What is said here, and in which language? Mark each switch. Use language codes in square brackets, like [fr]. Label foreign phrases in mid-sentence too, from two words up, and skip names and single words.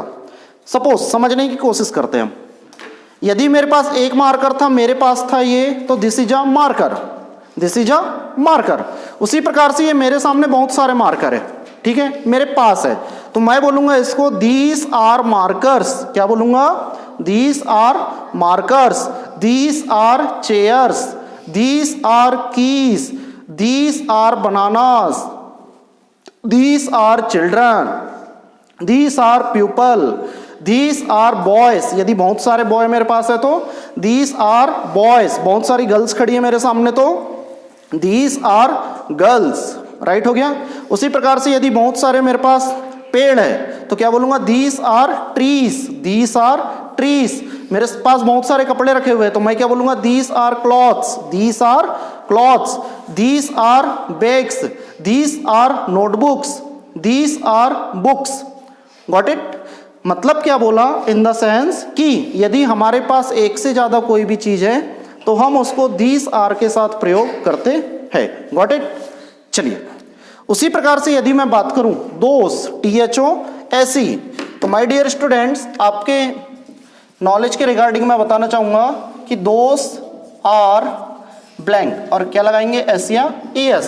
[hi] सपोज समझने की कोशिश करते हैं, यदि मेरे पास एक मार्कर था, मेरे पास था ये, तो [en] this is a marker, this is a marker. [hi] उसी प्रकार से ये मेरे सामने बहुत सारे मार्कर है, ठीक है, मेरे पास है, तो मैं बोलूंगा इसको [en] these are markers, [hi] क्या बोलूंगा, [en] these are markers, these are chairs, these are keys, these are bananas, these are children, these are people, these are boys, [hi] यदि बहुत सारे बॉय मेरे पास है तो [en] these are boys, [hi] बहुत सारी गर्ल्स खड़ी है मेरे सामने तो [en] these are girls, [hi] राइट हो गया। उसी प्रकार से यदि बहुत सारे मेरे पास पेड़ है तो क्या बोलूंगा, [en] these are trees, these are trees. [hi] मेरे पास बहुत सारे कपड़े रखे हुए हैं तो मैं क्या बोलूंगा, [en] these are clothes, these are clothes, these are bags, these are notebooks, these are books, got it. [hi] मतलब क्या बोला, [en] in the sense [hi] कि यदि हमारे पास एक से ज्यादा कोई भी चीज है तो हम उसको [en] these are [hi] के साथ प्रयोग करते हैं, [en] got it. [hi] चलिए उसी प्रकार से यदि मैं बात करूं दोस, THOSE, तो [en] my dear students [hi] आपके नॉलेज के रिगार्डिंग मैं बताना चाहूंगा कि [en] those are blank, [hi] और क्या लगाएंगे, एस या ES।